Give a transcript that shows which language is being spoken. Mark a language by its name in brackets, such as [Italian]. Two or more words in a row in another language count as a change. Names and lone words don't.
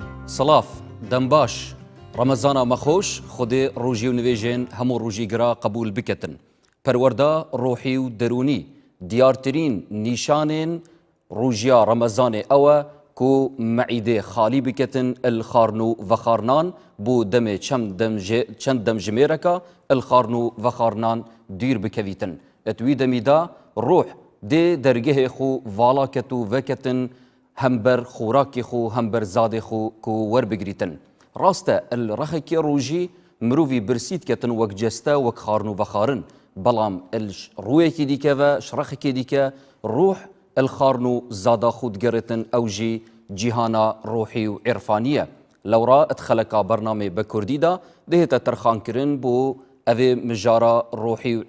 [Kurdish] سلاف دەمباش ڕەمەزانە مەخۆش خودێ ڕۆژی و نوێژێن هەموو ڕۆژی گرا قبول بکەتن پەروەردە ڕۆحی و دەرونی دیارترین نیشانێن ڕۆژیا ڕەمەزانێ ئەوە کو مەعیدێ خالی بکەتن الخارن و ڤەخارنان بۆ دەمێ چەند دەمژمێرەکە الخارن و ڤەخارنان دویر بکەویتن ئەتوی دەمیدا ڕۆح دێ دەرگەهێ خو ڤاڵاکەت و ڤەکەتن هەمبەر خوراکی خو هەمبەر زادێ خو کو وەربگریتن ڕاستە ڕەخێکی ڕۆژی مرۆڤی برسیت کەتن وەک جەستە وەک خارن و ڤەخارن بەڵام ڕوویەکی دیکەوە شڕەخێکی دیکە ڕۆح الخارن و زادا خو دگەڕێتن ئەوژی جیهانا ڕۆحی و عێرفانیە لەوڕا ئەتخەلەکا بەرنامێ بە کوردیدا دەهێتە تەرخانکردن بۆ ئەوێ مژارە ڕۆحی و